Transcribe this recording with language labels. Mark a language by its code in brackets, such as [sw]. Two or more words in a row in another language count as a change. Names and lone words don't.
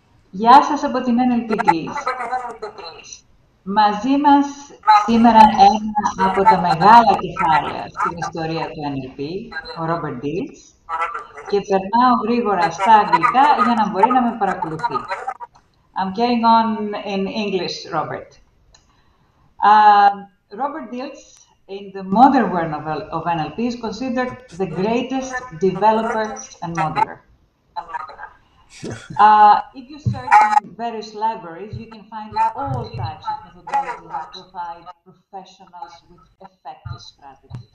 [el] Γεια σας από την nlpgreece. Μαζί μας σήμερα ένα από τα μεγάλα κεφάλαια στην ιστορία του NLP, ο Robert Dilts, και περνάω γρήγορα στα αγγλικά για να μπορεί να με παρακολουθεί. [en] I'm carrying on in English, Robert. Robert Dilts, in the modern world of NLP, is considered the greatest developer and modeler. If you search in various libraries, you can find all types of methodologies that provide professionals with effective strategies.